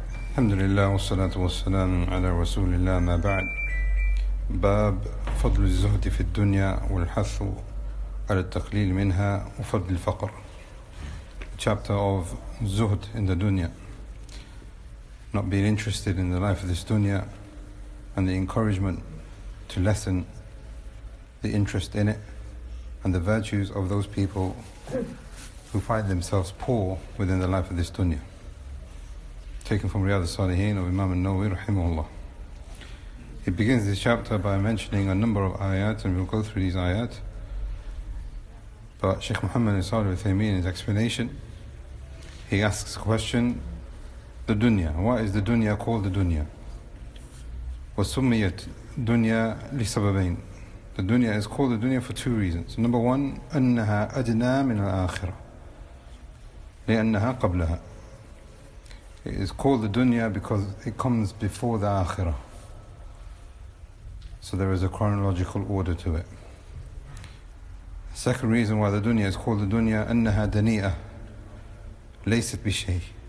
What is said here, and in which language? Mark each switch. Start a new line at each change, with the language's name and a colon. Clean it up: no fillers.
Arabic: الحمد لله والصلاة والسلام على رسول الله ما بعد. باب فضل الزهد في الدنيا والحث على التقليل منها وفضل الفقر.
English: Chapter of Zuhd in the Dunya, not being interested in the life of this dunya, and the encouragement to lessen the interest in it, and the virtues of those people who find themselves poor within the life of this dunya. Taken from Riyadh, as-Saaleheen of Imam al-Nawawi rahimahullah. He begins this chapter by mentioning a number of ayat, and we'll go through these ayat. But Shaykh Muhammad bin Salih al-Uthaymeen, in his explanation, he asks the question, the dunya. Why is the dunya called the dunya?
Arabic: وَسُمِّيَتْ dunya لِسَبَبَيْن.
English: The dunya is called the dunya for two reasons. Number one,
Arabic: أَنَّهَا أَدْنَى مِنَ الْآخِرَةِ لِأَنَّهَا قَبْلَهَا.
English: It is called the dunya because it comes before the akhirah. So there is a chronological order to it. Second reason why the dunya is called the dunya,
Arabic: أنها دنيئة ليست بشيء.